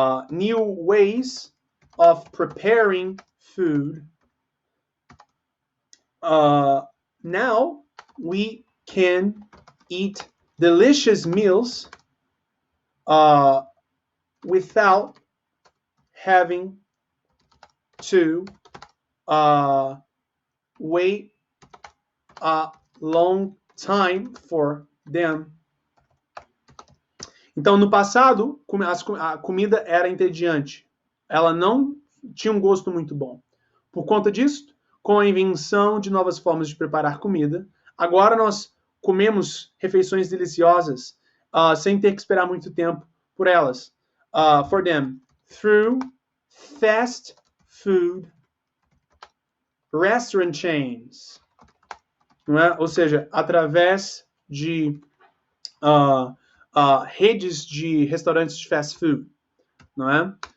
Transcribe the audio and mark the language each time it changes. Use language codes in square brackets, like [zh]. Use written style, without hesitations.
[en] new ways of preparing food, now we can eat delicious meals without having to wait a long time for them. [pt] Então, no passado, a comida era entediante. Ela não tinha um gosto muito bom. Por conta disso, com a invenção de novas formas de preparar comida, agora nós comemos refeições deliciosas sem ter que esperar muito tempo por elas. [en] For them, through fast food restaurant chains. [pt] Não é? Ou seja, através de redes de restaurantes de fast food. Não é?